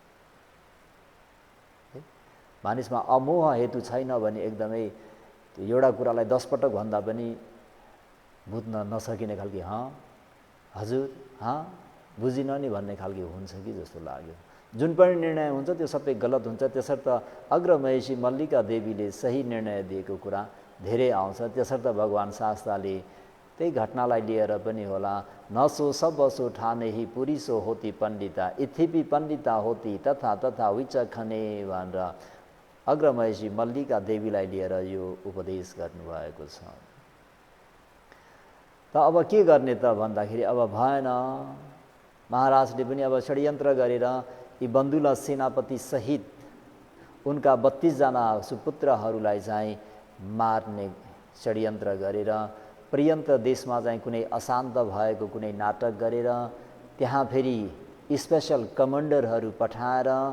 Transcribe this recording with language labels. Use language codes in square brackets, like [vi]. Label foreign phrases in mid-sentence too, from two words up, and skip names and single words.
[ne] मानिसमा अमोह हेतु छैन भने एकदमै त्यो एउटा कुरालाई 10 पटक भन्दा पनि बुझ्न नसकिने खालको हजुर बुझिन नि भन्ने खालको हुन्छ कि जस्तो लाग्यो। जुन पनि निर्णय हुन्छ त्यो सबै गलत हुन्छ। त्यसर्थ अग्रमहेशी मल्लिका देवीले सही निर्णय दिएको कुरा धेरै आउँछ। त्यसर्थ भगवान शास्ताले त्यही घटनालाई लिएर पनि होला, [pi] नसो सब सो ठाने ही पुरिसो होती पण्डिता, इथिपि पण्डिता होती तथा तथा विचखने [ne] भनेर अग्रमहेशी मल्लिका देवीलाई लिएर यो उपदेश गर्नुभएको छ। त अब के गर्ने त भन्दाखेरि अब भएन। महाराजले पनि अब षड्यन्त्र गरेर यी बन्धुला सेनापति सहित उनका 32 जना सुपुत्रहरूलाई चाहिँ मार्ने षड्यन्त्र गरेर पर्यन्त देशमा चाहिँ कुनै अशान्त भएको कुनै नाटक गरेर त्यहाँ फेरि [en] special commanders [ne] पठाएर